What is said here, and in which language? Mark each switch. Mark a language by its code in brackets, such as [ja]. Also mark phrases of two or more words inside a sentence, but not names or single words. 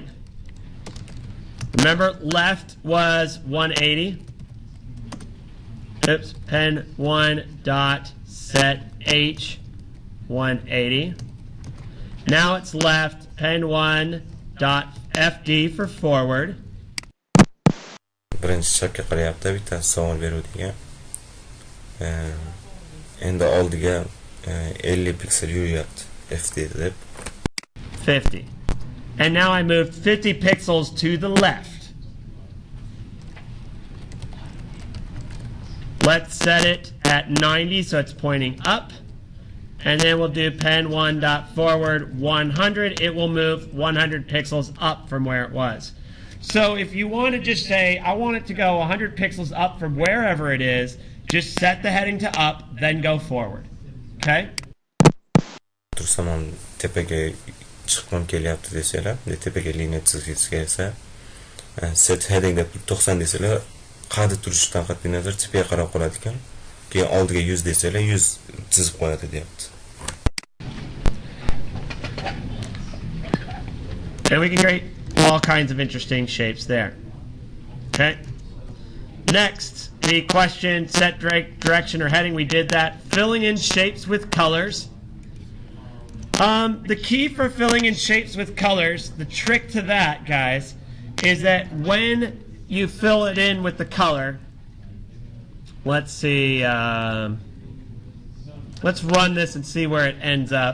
[en] Remember, left was 180. Oops, pen 1 dot set H 180. Now it's left, pen 1 dot FD for forward. [uz] Birinchi chapga qarayapti, bitta savol beruvdiga. Endi oldiga 50 piksel yuryapti, FD deb. 50. [en] And now I moved 50 pixels to the left. Let's set it at 90 so it's pointing up. And then we'll do pen 1 dot forward 100. It will move 100 pixels up from where it was. So if you want to just say, I want it to go 100 pixels up from wherever it is, just set the heading to up, then go forward. Okay? [uz] Tursam tepaga chiqmam kelyapti desalar, tepaga liniya chizgisi kelsa, [en] set heading [uz] deb 90 desalar, qadi turishdan qat'iy nazar tepaga qarab qoladi ekan. Keyin oldiga 100 desalar 100 chizib qo'yadi deyapti. [en] And we can create all kinds of interesting shapes there. Okay? Next, the question, set direction or heading, we did that. Filling in shapes with colors. The key for filling in shapes with colors, the trick to that, guys, is that when you fill it in with the color, let's see, let's run this and see where it ends up.